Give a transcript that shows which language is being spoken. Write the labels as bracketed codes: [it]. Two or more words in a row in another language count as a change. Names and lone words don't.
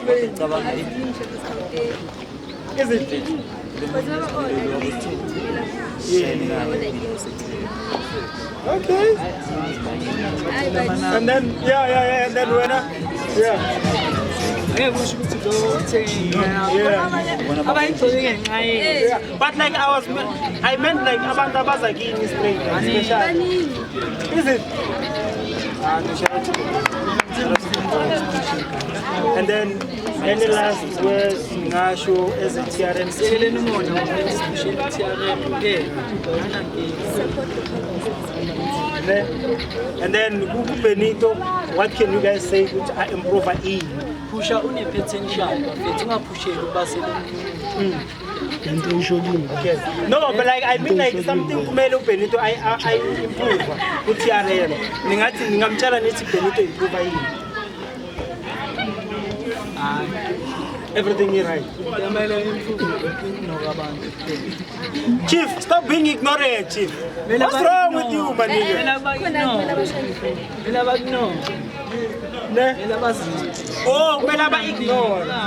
[en] Is it? Okay. And then, and then when but like I meant like [zu] abantu abazakini [en] straight, especially. Is it? And then any last words Ngasho as a TRM? And then Benito, what can you guys say which I improve in? [zu] Pusha une potential, [en] but push it yes. No, but like I mean like something kumele Benito I improve with TRM. [zu] Ningathi ngingamtshela nithi Benito [en] improve in. Everything is right. Chief, stop being ignorant, Chief. What's wrong with you, my nigga? Oh, ignore.